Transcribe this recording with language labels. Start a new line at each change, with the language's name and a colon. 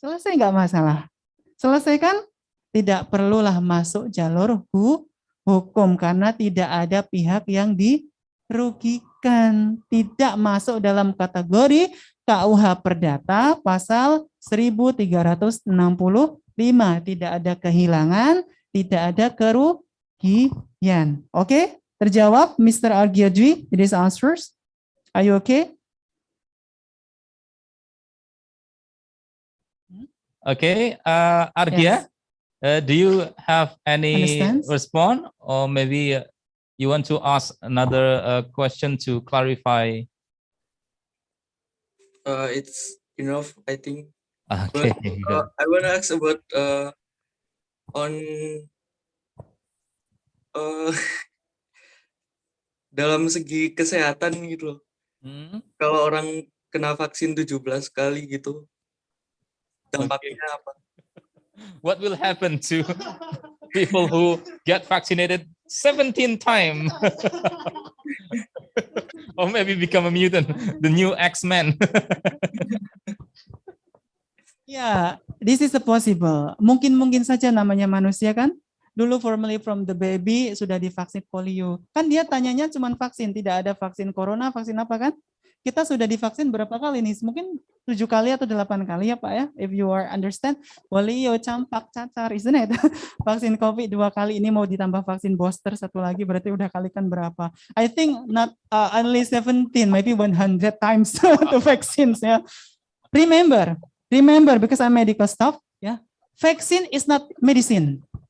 Indonesian: Selesai nggak masalah? Selesai kan? Tidak perlulah masuk jalur hukum karena tidak ada pihak yang dirugikan, tidak masuk dalam kategori KUH Perdata pasal 1365, tidak ada kehilangan, tidak ada kerugian. Oke, terjawab Mr.
English: Argyadwi, these answers. Are you okay? Okay, Argia. Yes. Do you have any Understands? response, or maybe you want to ask another question to clarify? It's enough, I think. Okay. But, I want to ask about on
Indonesian: dalam segi kesehatan gitu loh. Kalau orang kena vaksin 17 kali gitu, dampaknya apa?
English: What will happen to people who get vaccinated 17 times? Or maybe become a mutant, the new X-Men. Ya, this is possible.
Indonesian: Mungkin saja namanya manusia kan. Dulu
English: formerly from the baby
Indonesian: sudah divaksin polio. Kan dia tanyanya cuma vaksin, tidak ada vaksin corona, vaksin apa kan? Kita sudah divaksin berapa kali nih? Mungkin 7 kali atau 8 kali ya Pak ya.
English: If you are understand, polio, campak, cacar, isn't it?
Indonesian: Vaksin COVID 2 kali, ini mau ditambah vaksin booster 1 lagi, berarti udah kalikan berapa?
English: I think not only 17, maybe 100 times to vaccines ya. Remember, because I'm medical staff, ya. Vaccine is not medicine.